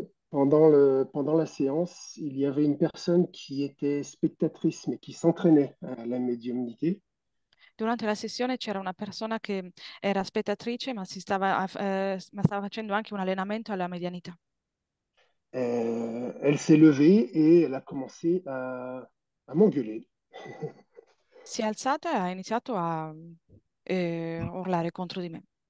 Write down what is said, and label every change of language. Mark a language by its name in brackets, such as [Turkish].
[French] Pendant la séance, il y avait une personne qui était spectatrice, mais qui s'entraînait à la médiumnité. [Italian] Durante la sessione c'era una persona che era spettatrice, ma stava facendo anche un allenamento alla medianità. [French] Elle s'est levée et elle a commencé à m'engueuler. [Italian] Si è alzata e ha iniziato a urlare contro di me.